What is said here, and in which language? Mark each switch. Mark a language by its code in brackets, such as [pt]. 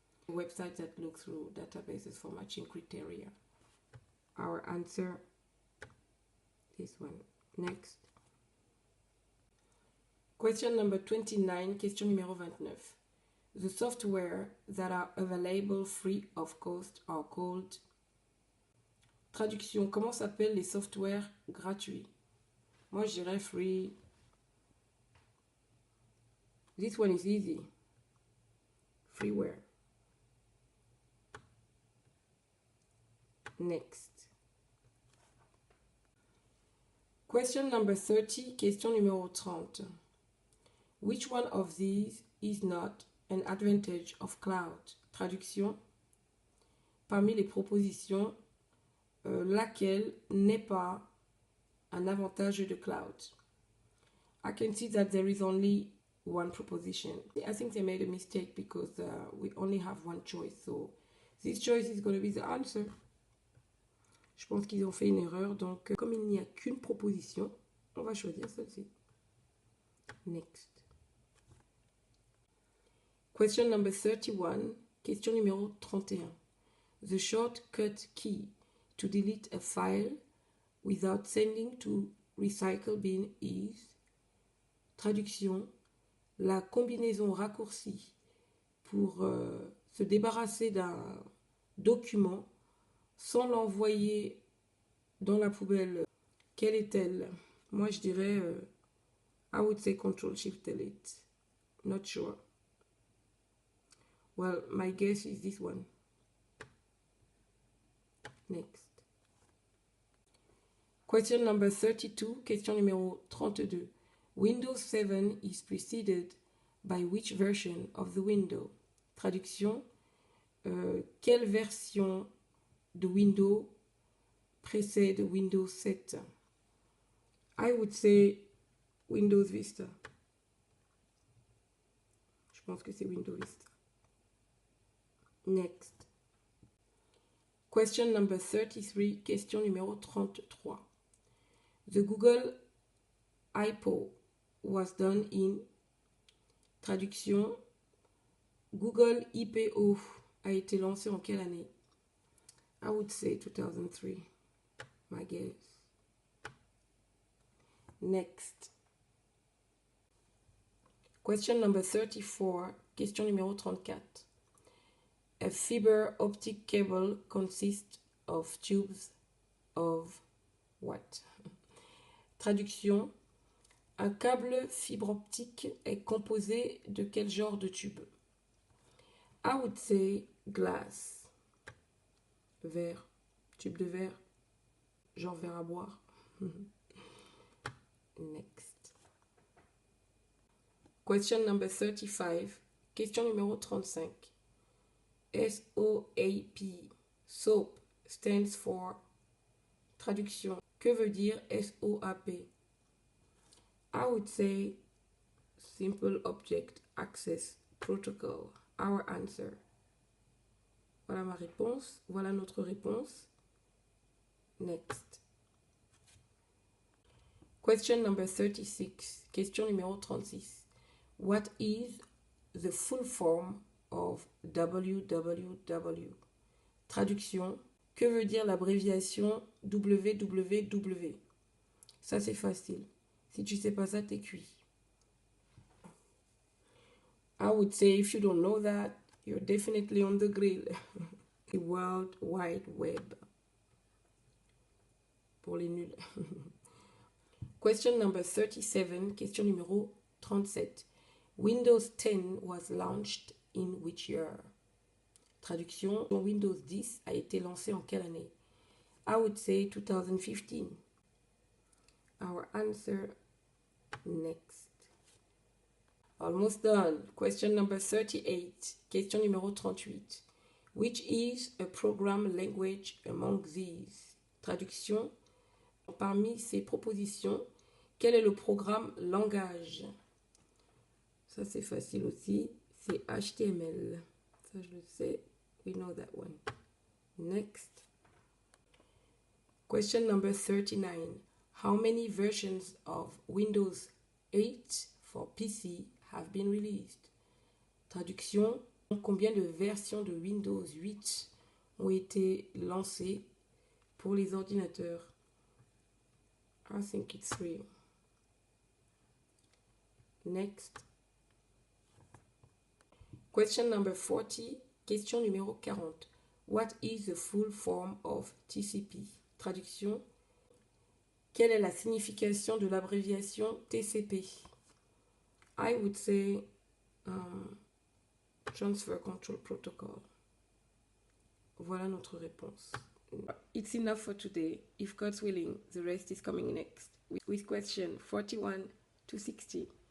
[en] Websites that look through databases for matching criteria. Our answer, this one. Next. Question number 29, [fr] question numéro 29. [en] The software that are available free of cost are called. [fr] Traduction. Comment s'appellent les softwares gratuits? Moi, je dirais free. [en] This one is easy. Freeware. Next. Question number 30, [fr] question numéro 30. [en] Which one of these is not an advantage of cloud? [fr] Traduction. Parmi les propositions, laquelle n'est pas un avantage de cloud? [en] I can see that there is only one proposition. I think they made a mistake because we only have one choice. So this choice is going to be the answer. [fr] Je pense qu'ils ont fait une erreur. Donc, comme il n'y a qu'une proposition, on va choisir celle-ci. Next. [en] Question number 31. [fr] Question numéro 31. [en] The shortcut key to delete a file without sending to recycle bin is. [fr] Traduction. La combinaison raccourcie pour se débarrasser d'un document sans l'envoyer dans la poubelle. Quelle est-elle? Moi, je dirais, [en] I would say Ctrl-Shift-Delete. Not sure. Well, my guess is this one. Next. Question number 32, [fr] question numéro 32. [en] Windows 7 is preceded by which version of the window? [fr] Traduction. Quelle version de Windows précède Windows 7? [en] I would say Windows Vista. [fr] Je pense que c'est Windows Vista. [en] Next. Question number 33, [fr] question numéro 33. [en] The Google I.O. was done in. Traduction. [fr] Google IPO a été lancé en quelle année? [en] I would say 2003. My guess. Next. Question number 34. [fr] Question numéro 34. [en] A fiber optic cable consists of tubes of what? [fr] Traduction. Un câble fibre optique est composé de quel genre de tube? [en] I would say glass. [fr] Verre. Tube de verre. Genre verre à boire. [en] Next. Question number 35. [fr] Question numéro 35. [en] SOAP. SOAP stands for. Traduction. [fr] Que veut dire SOAP? [en] I would say Simple Object Access Protocol. Our answer. [fr] Voilà ma réponse. Voilà notre réponse. Next. [en] Question number 36. [fr] Question numéro 36. [en] What is the full form of www? [fr] Traduction. Que veut dire l'abréviation www? Ça, c'est facile. Si tu sais pas ça, t'es cuit. [en] I would say if you don't know that, you're definitely on the grill. The World Wide Web. [fr] Pour les nuls. [en] Question number 37. [fr] Question numéro 37. [en] Windows 10 was launched in which year? [fr] Traduction. Windows 10 a été lancé en quelle année? [en] I would say 2015. Our answer. Next. Almost done. Question number 38. [fr] Question numéro 38. [en] Which is a program language among these? [fr] Traduction. Parmi ces propositions, quel est le programme langage? Ça, c'est facile aussi. C'est HTML. Ça, je le sais. [en] We know that one. Next. Question number 39. How many versions of Windows 8 for PC have been released? [fr] Traduction. Combien de versions de Windows 8 ont été lancées pour les ordinateurs? [en] I think it's 3. Next. Question number 40. [fr] Question numéro 40. [en] What is the full form of TCP? [fr] Traduction. Quelle est la signification de l'abréviation TCP? [en] I would say Transfer Control Protocol. [fr] Voilà notre réponse. [en] It's enough for today. If God's willing, the rest is coming next with question 41 to 60.